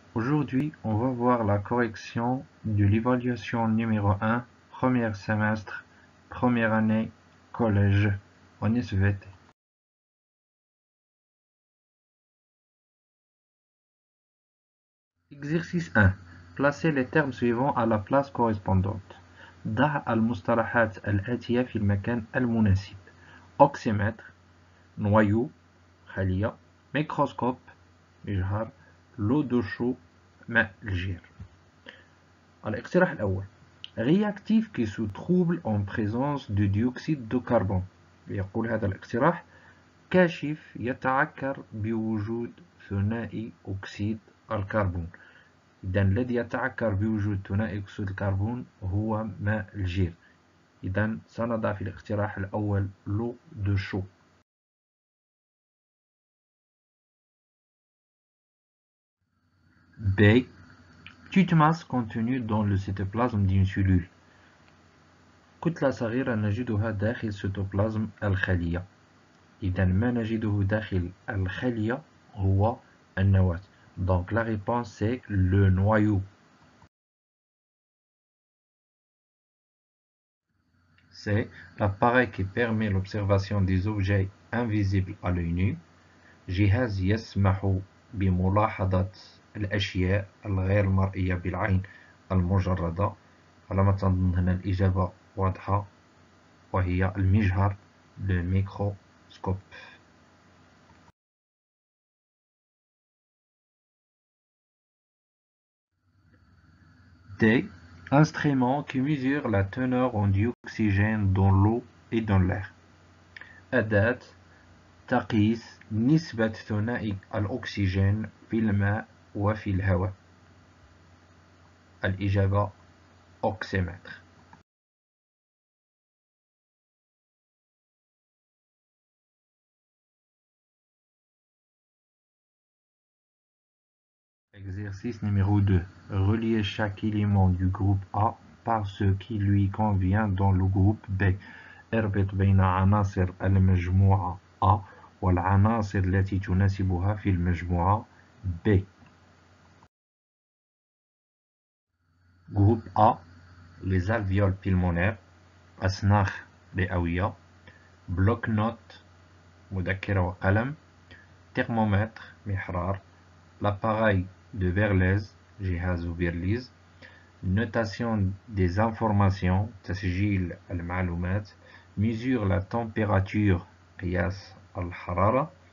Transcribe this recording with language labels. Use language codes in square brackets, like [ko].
[fr] Aujourd'hui, on va voir la correction de l'évaluation numéro 1, premier semestre, première année, collège, en SVT. Exercice 1. Placez les termes suivants à la place correspondante. [ar] ضع المصطلحات الآتية في المكان المناسب. [fr] oxymètre, noyau, خلية, microscope, مجهر, l'eau de chaud, [ar] ماء الجير. الاقتراح الأول [fr] réactif qui se trouble en présence de dioxyde de carbone. [ar] يقول هذا الاقتراح كاشف يتعكر بوجود ثنائي أكسيد الكربون. إذا الذي يتعكر بوجود ثنائي أكسيد الكربون هو ماء الجير. إذا سنضع في الاقتراح الأول [fr] l'eau de chaud. B. Petite masse contenue dans le cytoplasme d'une cellule. [ar] كتلة صغيرة نجدها داخل cytoplasme الخلية. إذا ما نجده داخل الخلية هو النواة. [fr] Donc la réponse c'est le noyau. C'est l'appareil qui permet l'observation des objets invisibles à l'œil nu. [ar] جهاز يسمح بملاحظة الأشياء الغير مرئية بالعين المجردة. على ما تظن هنا الإجابة واضحة وهي المجهر [fr] le microscope. D. Instrument qui mesure la teneur en dioxygène dans l'eau et dans l'air. [ar] أداة تقيس نسبة ثنائي الأكسجين في الماء وفي الهواء. الإجابة oxymètre. [fr] Exercice numéro 2. Relier chaque élément du groupe A par ce qui lui convient dans le groupe B. [ar] اربط بين عناصر المجموعة A والعناصر التي تناسبها في المجموعة B. [fr] Groupe A, les alvéoles pulmonaires, [ar] أسناخ رئوية, [fr] bloc-notes, [ar] مذكرة وقلم, [fr] thermomètre, محرار, l'appareil de Berlez, [ar] جهاز بيرليز, [fr] notation des informations, [ar] تسجيل المعلومات, [fr] mesure la température, [ar] قياس الحرارة,